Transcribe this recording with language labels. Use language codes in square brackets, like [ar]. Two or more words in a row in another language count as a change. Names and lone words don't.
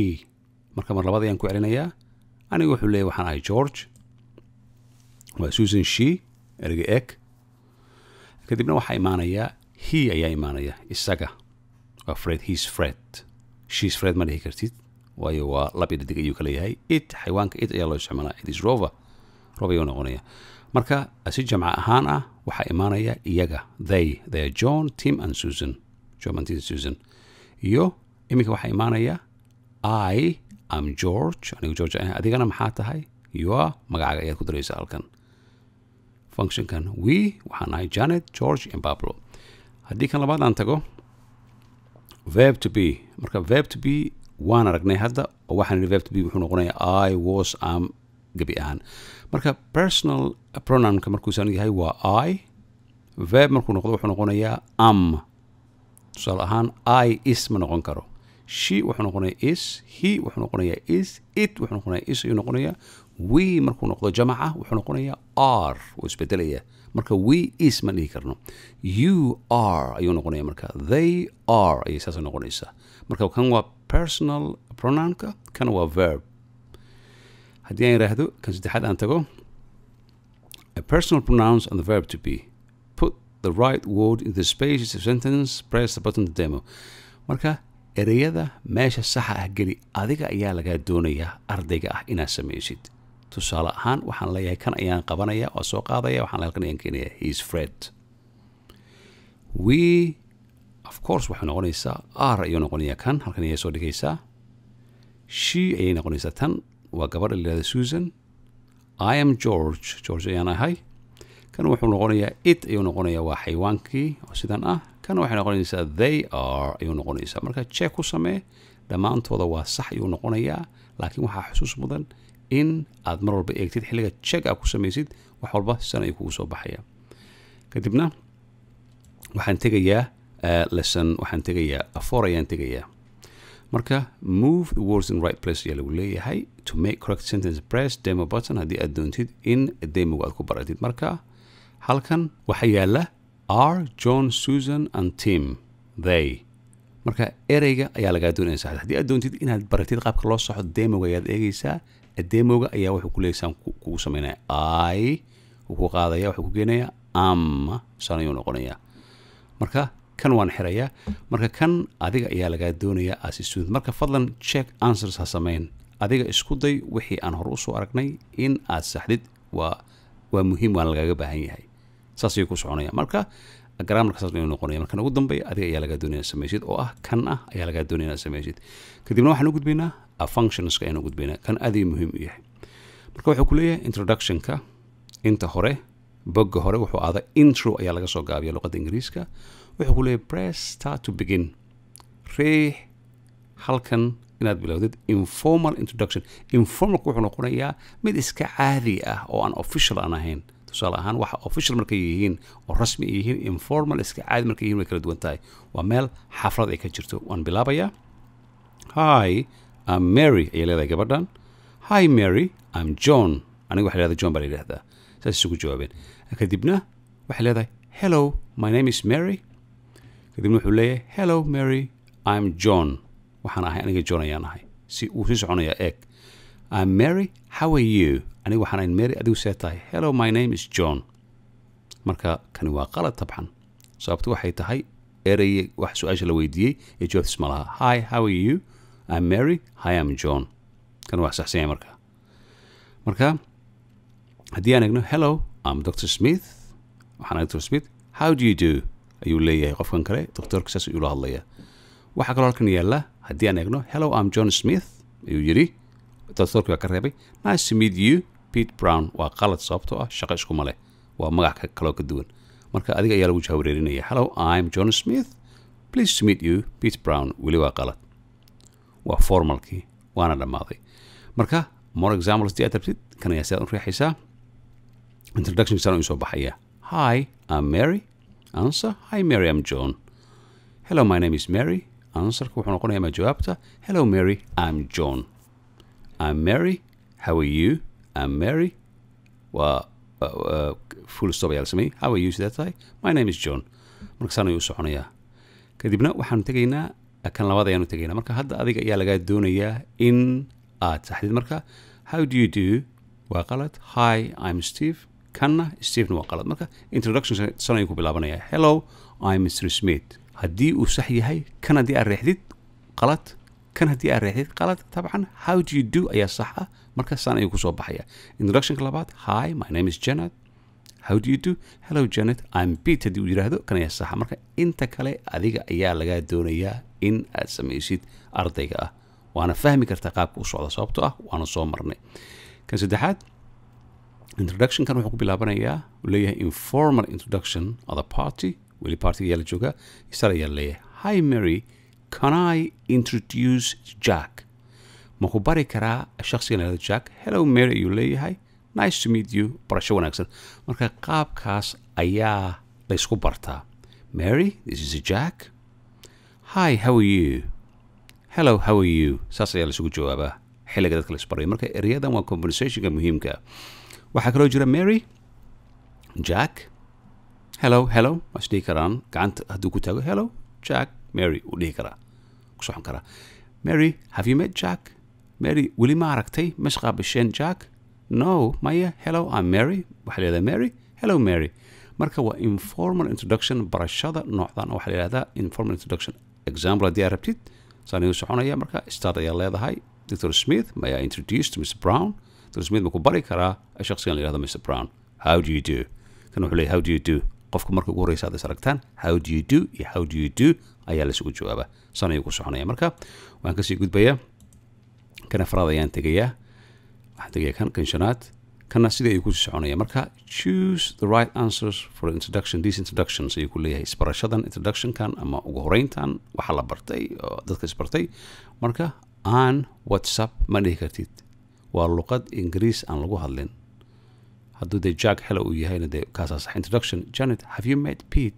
[so] marka mar labada ayaan ku celinayaa. aniga wuxuu leeyahay waxaan ahay George, waa Susan she ereyga eg. kadibna waxaa imaanaya he ayaa imaanaya isaga. [en] waa Fred, he's Fred. she's Fred [so] ma dhihi kartid waayo waa lab iyo dhadig ayuu ka leeyahay. it xayawaanka it ayaa loo isticmaalaa. [en] it is Rover [so] ayuu noqonaya. marka si jamca ahaan ah waxaa imaanaya iyaga [en] they are John, Tim and Susan. John and Tim and Susan. [so] iyo iminka waxaa imaanaya [en] I am George, [so] anigu George adigana maxaa tahay? [en] you are [so] magacaaga ayaad ku daraysaa halkan. functionkan we waxaan ahay Janet, George and Pablo. haddii kan labaad aan tago [en] verb to be. [so] marka [en] verb to be [so] waan aragnay hadda oo waxaan [en] verb to be [so] wuxuu noqonayaa [en] I was, am [so] gabi ahaan. marka personal pronounka markuusan yahay waa I. verb markuu noqdo wuxuu noqonayaa am. tusaale ahaan [en] I is [so] ma noqon karo. she wuxuu noqonayaa is, he wuxuu noqonayaa is, it wuxuu noqonayaa is ayuu noqonayaa. we markuu noqdo jamaca wuxuu noqonayaa are, wuu isbedelaya. marka [en] we is [so] ma dhihi karno. [en] you are [so] ayuu noqonaya. marka [en] they are [so] ayay saas noqonaysaa. marka kan waa personal pronounka, kan waa verb. haddii aan yidhaahdo kan saddexaad aan tago [en] a personal pronouns and the verb to be. put the right word in the spaces of sentence, press the button to demo. [so] marka ereyada meesha saxa ah geli. adiga ayaa lagaa doonayaa ardayga ah inaad samaysid. tusaale ahaan waxaan leeyahay kan ayaan qabanaya oo soo qaadaya, waxaan halkan ayaan keenaya [en] he's Fred. we of course [so] waxay noqonaysaa are ayuu noqonayaa kan halkan ayay soo dhigaysaa. she ayay noqonaysaa tan waa gabadha la yidhahda Susan. [en] I am George, [so] George ayaan ahay. kan wuxuu noqonayaa it ayuu noqonayaa waa xayawaankii oo sidan ah. kan waxay noqonaysaa [en] they are [so] ayuu noqonaysaa. marka check ku samee, dhammaantooda waa sax ayuu noqonayaa. laakiin waxaa xusuus mudan in aad mar walba eegtid xilliga check aad ku samaysid wax walba san ayuu kugu soo baxaya. kadibna waxaan tegayaa waxaan tegayaa 4 ayaan tegayaa. marka [en] move the words in the right place [so] ayaa lagu leeyahay. [en] to make correct sentence press demo button [so] haddii aad doontid in demoga aad ku baratid. marka halkan waxaa yaala [en] are John, Susan and Tim they. [so] marka ereyga ayaa lagaa doonaya saxda. haddii aad doontid inaad baratid qaabka loo soxo demoga ayaad eegaysaa. demoga ayaa wuxuu ku leeyahay kugu sameynaya I wuu ku qaadaya wuxuu ku geenayaa am san ayuu noqonayaa. marka kan waan xirayaa. marka kan adiga ayaa lagaa doonayaa [en] as a student. [so] marka fadlan [en] check answers [so] ha sameyn. adiga isku day wixii aan hore usoo aragnay in aad saxdid. waa muhiim, waana lagaaga baahan yahay. saas ayuu ku soconaya. marka grammarka saas ayuu noqonaya. markan ugu dambeeya adiga ayaa lagaa doonaya inaad samaysid oo ah kan ah ayaa lagaa doonaya inaad samaysid. kadibna waxaan u gudbaynaa functionska ayaan u gudbaynaa. kan aad ayuu muhiim u yahay. marka wuxuu ku leeyahay introductionka inta hore bogga hore wuxuu aadaa intro ayaa laga soo gaabiya luqadda ingiriiska. wuxuu ku leeyahay [en] press start to begin. [so] riix halkan inaad bilowdid [en] informal introduction. [so] informalku wuxuu noqonayaa mid iska caadi ah oo aan official aan ahayn. tusaale ahaan waxa official markay yihiin oo rasmi ay yihiin, informal iska caadi markay yihiin way kala duwan tahay. waa meel xaflad ay ka jirto. waan bilaabayaa. [en] hi I'm Mary [so] ayay leedahay gabadhan. [en] hi Mary I'm John. [so] aniga waxay leedahay John baa la yidhahdaa. saas isugu jawaabeen. kadibna waxay leedahay [en] hello my name is Mary. [so] kadibna wuxuu leeyahay [en] hello Mary I'm John. [so] waxaan ahay aniga John ayaan ahay. si uu sii soconayaa eeg. [en] I'm Mary how are you? [so] aniga waxaan ahay Mary adigu see tahay. [en] hello my name is John. [so] marka kani waa qalad tabcan. sababtu waxay tahay erey wax su-aasha la weydiiyey ee jawaabtiis ma laha. hi how are you? I'm Mary hi I'm John. kan waa saxsan yahay marka. marka haddii aan eegno [en] hello I'm Dr. Smith. [so] waxaan ahay [en] Dr. Smith. how do you do? [so] ayuu leeyahay qofkan kale. doctorka saas ayuu la hadlaya. waxaa kaloo halkan yaalla haddii aan eegno [en] hello I'm John Smith [so] ayuu yidhi. doctorki baa ka reebay. [en] nice to meet you Pete Brown. [so] waa qalad sababtoo ah shaqo iskuma leh. waa magac kaloo ka duwan. marka adiga ayaa lagu jahwareerinaya. [en] hello I'm John Smith pleased to meet you Pete Brown. [so] weli waa qalad. waa formalkii waana dhammaaday. marka [en] more examples [so] haddii aad rabtid kan ayaa sidaad u riixaysaa. introduction sana soo baxaya. [en] Hi, I'm Mary. Answer, hi Mary, I'm John. Hello, my name is Mary. [so] Answer wuxuu noqonayaa ma jawaabta. [en] Hello Mary, I'm John. I'm Mary. How are you? I'm Mary. Full stop [so] ayaa la sameeyey. [en] How are you [so] sidaa tahay? [en] My name is John. [so] marka sana ayuu soconayaa. kadibna waxaanu tegaynaa kan labaad ayaanu tegaynaa. marka hadda adiga ayaa lagaa doonayaa in aad saxdid. marka [en] how do you do [so] waa qalad. [en] Hi, I'm Steve. [so] kanna Steve waa qalad. marka introduction sana ayuu ku bilaabanayaa. [en] Hello, I'm Mr. Smith. [so] haddii uu sax yahay kan haddii aad reexdid qalad, kan haddii aad reexdid qalad. tabcan [en] how do you do [so] ayaa sax ah. marka sana ayuu kusoo baxaya. introductionka labaad, [en] hi, my name is Janet. How do you do? Hello Janet, I'm Pete. [so] haddii uu yidhaahdo kan ayaa saxa. marka inta kale adiga ayaa lagaa doonayaa in aad samaysid ardayga ah. waana fahmi kartaa qaabka u socda sababtoo ah waana soo marnay. kan saddexaad, introductionkan wuxuu ku bilaabanayaa uu leeyahay [en] informal introduction of the party. [so] weli partiga ayaa la joogaa. isar ayaa leeyahay, [en] hi Mary, can I introduce Jack? [so] ma ku bari karaa shakhsigan la Jack? [en] Hello Mary [so] ayuu leeyahay. [en] Nice to meet you. [so] barasho wanaagsan. marka qaabkaas ayaa la isku bartaa. [en] Mary, this is Jack. Hi, how are you? Hello, how are you? [so] saas ayaa la isugu jawaabaa xilliga dadka la isbarayo. marka erayadan waa conversationka muhiimka. waxaa kaloo jira Mary, Jack, hello, hello. waa is dhihi karaan gacanta hadduu ku taago. Hello, Jack, Mary uu dhihi karaa, ku socon karaa. [en] Mary, have you met Jack? Mary, [so] weli ma aragtay ma isqaabasheen Jack? [en] No, maya. Hello, I'm Mary. [so] waxaa la yidhahdaa Mary. [en] Hello Mary. [so] marka waa [en] informal introduction. [so] barashada noocdan waxaa la yidhahdaa [en] informal introduction. [so] example haddii aad rabtid saan ayuu soconaya. marka start ayaa leedahay. [en] Dr. Smith, may I introduce to Mr. [so] Brown? Dr. Smith ma ku bari karaa shakhsigan la yidhahdo Mr. Brown? [en] How do you do? [so] kan wuxuu leeyahay [en] how do you do. [so] qofka marka ugu horreysa aad is aragtaan [en] how do you do [so] iyo [en] how do you do [so] ayaa la isugu jawaabaa. saan ayuu ku soconaya. marka waan kasii gudbayaa. kan afraad ayaan tegayaa. waxaan tegayaa kan shanaad. kana sidii ayuu ku soconaya. [en] marka choose the right answers for introduction. these introductions [so] ayuu ku leeyahay. isbarashadan introductionkan ama ugu horeyntan waxaa la bartay oo dadka isbartay. marka aan whatsapp ma dhihi kartid. waa luqad ingiriis aan lagu hadlin. hadduu dee Jack hello uu yahayna dee kaasaa sax. [en] introduction, Janet, have you met Pete?